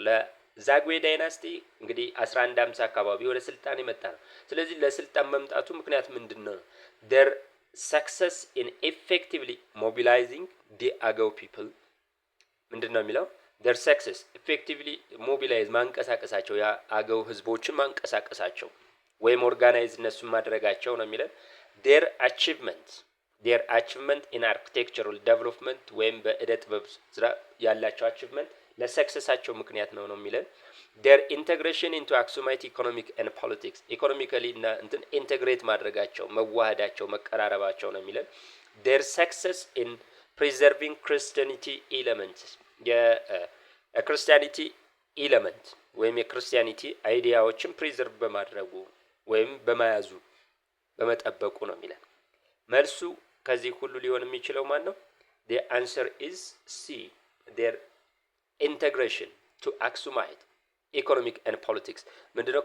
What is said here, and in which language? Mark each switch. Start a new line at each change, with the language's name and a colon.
Amharic: ለዛግዌ ዳይናስቲ እንግዲህ 1150 አካባቢ ወደ ስልጣን የመጣ ነው። ስለዚህ ለስልጣን መምጣቱ ምክንያት ምንድነው?
English: their success in effectively mobilizing the Agao people
Amharic: ምንድነው የሚለው?
English: their success effectively mobilize
Amharic: ማንቀሳቀሳቸው ያ አገው ህዝቦችን ማንቀሳቀሳቸው ወይም ኦርጋናይዝ እነሱን ማድረጋቸው ነው የሚለው።
English: their achievement in architectural development
Amharic: ወይም በእደ ጥበብ ስራ ያላቸው
English: achievement
Amharic: ለሰክሰሳቸው ምክንያት ነው የሚለው።
English: their integration into Aksumite economic and politics economically
Amharic: እና እንትን ኢንተግሬት ማድረጋቸው መዋሃዳቸው መቀራረባቸው ነው የሚለው።
English: their success in preserving Christianity elements
Amharic: የክርስቲያኒቲ ኤለመንት ወይም የክርስቲያኒቲ አይዲያዎችን ፕሪዘርቭ በማድረጉ ወይም በመያዙ በመጠበቁ ነው የሚለው። መልሱ ከዚህ ሁሉ ሊሆን የሚችለው ማን ነው?
English: the answer is C. their integration to Aksumite economic and politics
Amharic: ምንድነው?